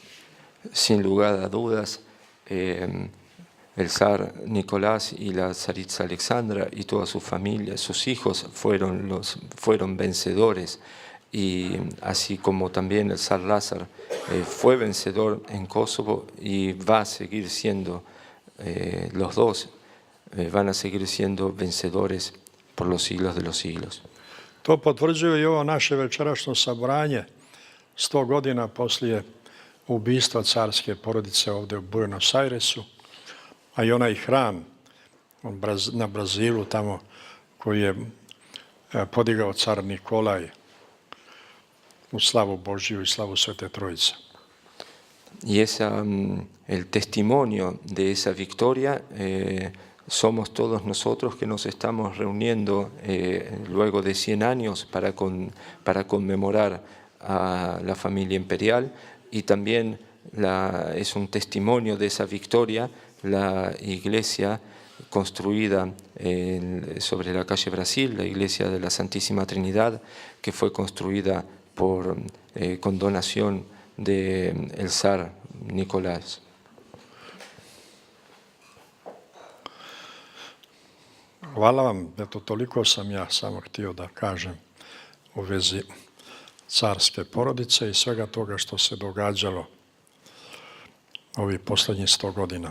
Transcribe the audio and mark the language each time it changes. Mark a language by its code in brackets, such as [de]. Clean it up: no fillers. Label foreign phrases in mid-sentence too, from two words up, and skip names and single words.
[es] Sin lugar a dudas, el zar Nicolás y la zaritza Alexandra y toda su familia, sus hijos fueron vencedores, y así como también el zar Lázar fue vencedor en Kosovo y va a seguir siendo, los dos van a seguir siendo vencedores por los siglos de los siglos. [sr] To potvrđuje i ovo naše večerašnje sabranje 100 godina poslije ubistva carske porodice ovdje u Buenos Airesu, a i onaj hram na Brazilu tamo koji je podigao car Nikolaj u slavu Božiju i slavu Svete Trojice. [es] Y el testimonio de esa victoria somos todos nosotros que nos estamos reuniendo luego de 100 años para conmemorar a la familia imperial, y también es un testimonio de esa victoria la iglesia construida sobre la calle Brasil, la iglesia de la Santísima Trinidad, que fue construida con donación del zar Nicolás. [sr] Hvala vam, eto toliko sam ja samo htio da kažem u vezi carske porodice i svega toga što se događalo ovih posljednjih 100 godina.